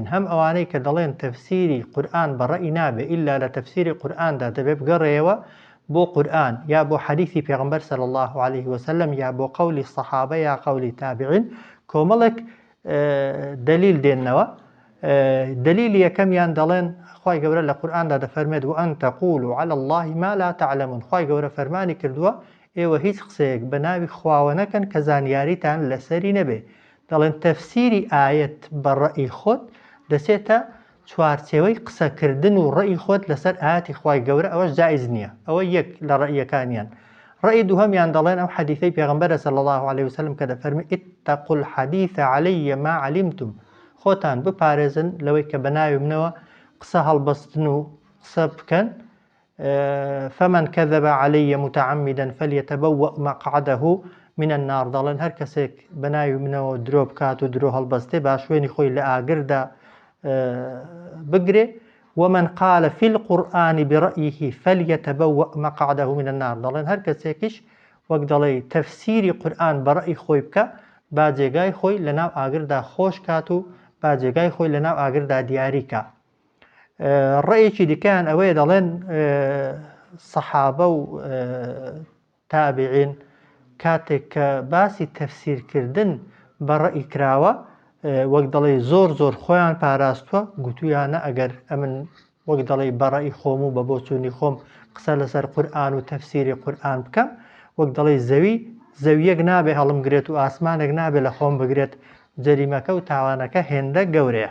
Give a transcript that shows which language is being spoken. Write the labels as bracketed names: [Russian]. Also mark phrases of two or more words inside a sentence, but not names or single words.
[Central Kurdish] هەم ئەوانەی کە دەڵێن تەفسیری قورئان بەڕەئی نابێ ئیلا لە تەفسیری قورئاندا دەبێ بگەڕێەوە بۆ قورئان یا بۆ حەدیثی پێغەمبەر [Arabic] صلی الله عليه وسلم [Central Kurdish] یا بۆ قەولی سەحابە یا قەولی تابعین، کۆمەڵێک دلیل دێننەوە. دلیلی یەکەمیان دەڵێن خوای گەورە لە قورئاندا دەفەرمێت [Arabic] وأن تقولوا على الله ما لا تعلمون. [Central Kurdish] خوای گەورە فەرمانی کردووە ئێوە هیچ قسەیەک بە ناوی خواوە نەکەن کە زانیاریتان لەسەری نەبێ. دەڵێن تەفسیری ئاەت بە ڕەئی خۆت دەچێتە چوارچێوەی قسەکردن و ڕەئی خۆت لەسەر ئاەتی خوای گەورە، ئەوەش جائز نییە. ئەوە یەک لە ڕەئیەکانیان. ڕەئی دووهەمیان دەڵێن ئەو حەدیثەی پێغەمبەرە [Arabic] صلی الله عليه وسلم [Central Kurdish] کە دەفەرمێ [Arabic] اتقوا الحديث علي ما علمتم، [Central Kurdish] خۆتان بپارێزن لەوەی کە بە ناوی منەوە قسە هەڵبەستن و قسە بکەن. [Arabic] فمن كذب علي متعمدا فليتبوأ مقعده من النار. [Central Kurdish] دەڵێن هەر کەسێک بە ناوی منەوە درۆ بکات و درۆ هەڵبەستێ با شوێنی خۆی لە ئاگردا بگرێ. [Arabic] ومن قال في القرآن برأيه فليتبوأ مقعده من النار. [Central Kurdish] دەڵێن هەر کەسێکیش وەک دەڵێ تەفسیری قورئان بەڕەئی خۆی بکە، با جێگای خۆی لە ناو ئاگردا خۆش کات و با جێگای خۆی لە ناو ئاگردا دیاری کە. ڕەیەکی دیکەیان ئەوەیە دەڵێن سەحابە و تابعین کاتێک کە باسی تەفسیرکردن بەڕەئی کراوە، وەک دەڵێ زۆر خۆیان پاراستووە، گوتویانە ئەگەر ئەمن وەک دەڵێ بەڕەئی خۆم و بە بۆچوونی خۆم قسە لەسەر قورئان و تەفسیری قورئان بکەم، وەک دەڵێ زەویەک نابێ هەڵم گرێت و ئاسمانێک نابێ لە خۆم بگرێت، جەریمەکە و تاوانەکە هێندە گەورەیە.